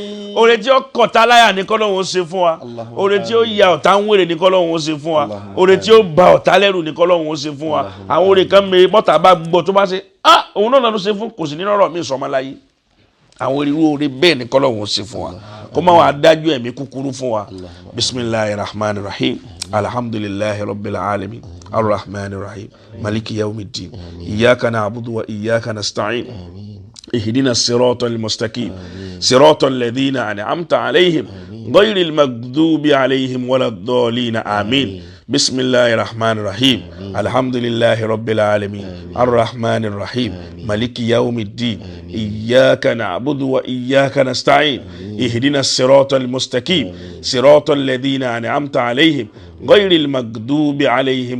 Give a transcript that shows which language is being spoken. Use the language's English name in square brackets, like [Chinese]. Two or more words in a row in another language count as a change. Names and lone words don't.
[Yoruba] Oore tí ó kọ̀tá láyà ní k'Ọlọ́run ṣe fún wa. Oore tí ó ya ọ̀tá ń wèrè ní k'Ọlọ́run ṣe fún wa. Oore tí ó ba ọ̀tá lẹ́rù ní k'Ọlọ́run ṣe fún wa. Àwọn oore kan mèrè bọ́tà bá gbọ́ tó bá ṣe òun náà ló ṣe fún kò sí nínú ọ̀rọ̀ mi sọmọ láyé. Àwọn irú oore bẹ́ẹ̀ ní k'Ọlọ́run ṣe fún wa. Kó má wàá dájú ẹ̀mí kúkúrú fún wa. [Arabic] بسم الله الرحمن الرحيم. الحمد لله رب العالمين. الرحمن الرحيم. مالك يوم الدين. إياك نعبد وإياك نستعين. اهدنا الصراط المستقيم صراط الذين أنعمت عليهم غير المغضوب عليهم ولا الضالين آمين بسم الله الرحمن الرحيم الحمد لله رب العالمين الرحمن الرحيم مالك يوم الدين إياك نعبد وإياك نستعين اهدنا الصراط المستقيم صراط الذين أنعمت عليهم غير المغضوب عليهم